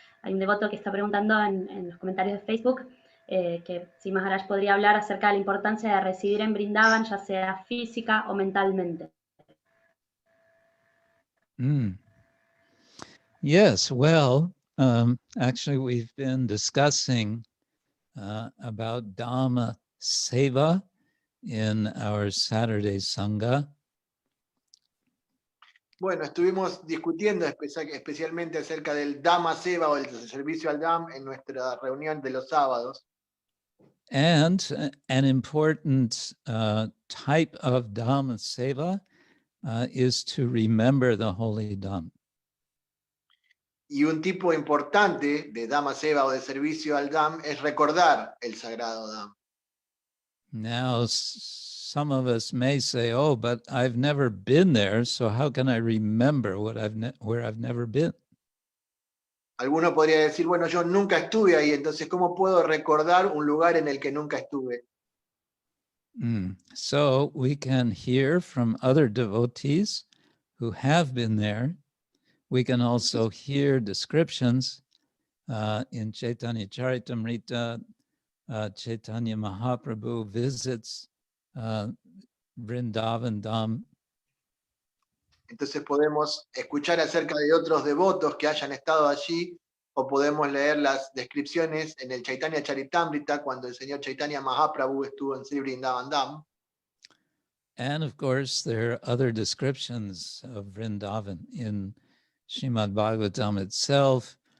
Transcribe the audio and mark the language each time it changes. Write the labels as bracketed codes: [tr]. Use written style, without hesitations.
[es] Hay un devoto que está preguntando en los comentarios de Facebook que si Maharaj podría hablar acerca de la importancia de residir en Vrindavan, ya sea física o mentalmente. [en] Yes, well, actually we've been discussing about Dhamma Seva in our Saturday Sangha. [es] Bueno, estuvimos discutiendo especialmente acerca del Dhamma Seva o el servicio al Dham en nuestra reunión de los sábados. [en] And an important type of Dhamma Seva is to remember the holy Dham. [es] Y un tipo importante de Dhamma Seva o de servicio al Dham es recordar el sagrado Dham. [en] Now, some of us may say, "Oh, but I've never been there, so how can I remember where I've never been?" [es] Alguno podría decir, bueno, yo nunca estuve ahí, entonces ¿cómo puedo recordar un lugar en el que nunca estuve? [en] So we can hear from other devotees who have been there. We can also hear descriptions in Chaitanya Charitamrita. Chaitanya Mahaprabhu visits Vrindavan Dham. [es] Entonces podemos escuchar acerca de otros devotos que hayan estado allí, o podemos leer las descripciones en el Chaitanya Charitamrita cuando el señor Chaitanya Mahaprabhu estuvo en Sri Vrindavan Dham. [en] And of course, there are other descriptions of Vrindavan in Srimad Bhagavatam itself.